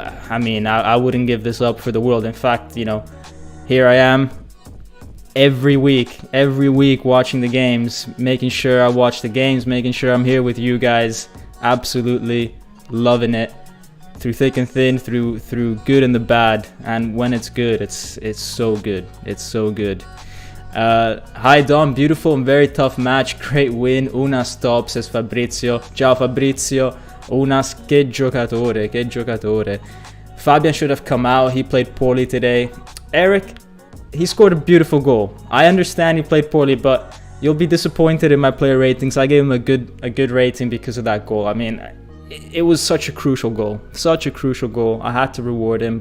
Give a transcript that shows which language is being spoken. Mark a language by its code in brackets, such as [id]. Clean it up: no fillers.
[en] I mean, I wouldn't give this up for the world. In fact, here I am every week watching the games, making sure I watch the games, making sure I'm here with you guys. Absolutely loving it. Through thick and thin, through good and the bad, and when it's good, it's so good. It's so good. Hi Dom, beautiful and very tough match. Great win. Unas top, says Fabrizio. Ciao Fabrizio. [it] Unas, che giocatore, che giocatore. [en] Fabian should have come out. He played poorly today. Eric, he scored a beautiful goal. I understand he played poorly, but You'll be disappointed in my player ratings. I gave him a good rating because of that goal. I mean, it was such a crucial goal. Such a crucial goal. I had to reward him.